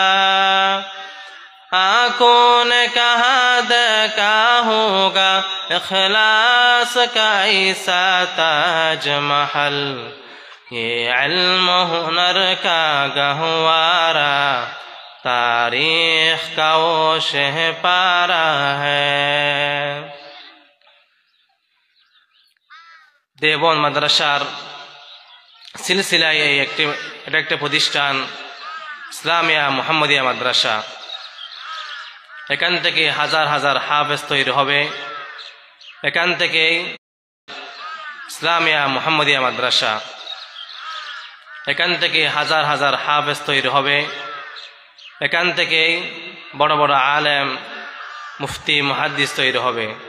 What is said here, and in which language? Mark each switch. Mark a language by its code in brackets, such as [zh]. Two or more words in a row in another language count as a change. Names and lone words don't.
[ur] آنکھوں نے کہا دیکھا ہوگا اخلاص کا ایسا تاج محل یہ علم ہنر کا گہوارہ تاریخ کا وہ شہ پارا ہے [bn] দেবন মাদ্রাসার সিলসিলায় এটা একটা প্রতিষ্ঠান ইসলামিয়া মুহাম্মদিয়া মাদ্রাসা এখান থেকে হাজার হাজার হাফেজ তৈরি হবে এখান থেকে ইসলামিয়া মুহাম্মদিয়া মাদ্রাসা এখান থেকে হাজার হাজার হাফেজ তৈরি হবে এখান থেকে বড় বড় আলেম মুফতি মুহাদ্দিস তৈরি হবে